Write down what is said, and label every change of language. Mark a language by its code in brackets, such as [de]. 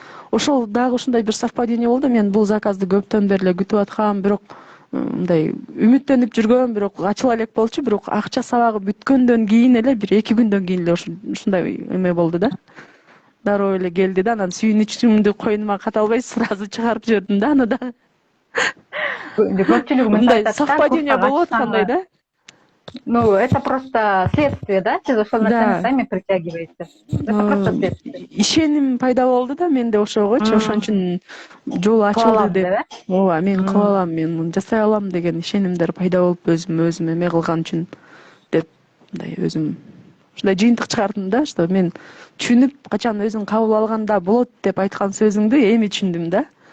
[ky] Ошол дагы ушундай бир совпадение болду. Мен бул заказды көптөн бери эле күтүп аткам, бирок мындай үмүттөнүп жүргөм, бирок ачыла элек болчу, бирок акча сабагы бүткөндөн кийин эле бир 2 күндөн кийин эле ушундай эме болду да. Дароо эле келди да, анан сүйүнүчүмдү койнума ката албай [ru] сразу [ky] чыгарып жибердим да аны да. Көпчүлүгү мындай совпадение болуп аткандай да. [ru] Ну, это просто следствие, да? [ky] Сиз ошол нерсени [ru] сами притягиваете. Это просто следствие. [ky] Ишеним пайда болду да менде ошогочу, ошон үчүн жол ачылды деп. Ооба, мен кыла алам, мен жасай алам деген ишенимдер пайда болуп өзүм эме кылган үчүн деп мындай өзүм ушундай жыйынтык чыгардым да, что мен түшүнүп, качан өзүң кабыл алганда болот деп айткан сөзүңдү эми түшүндүм да.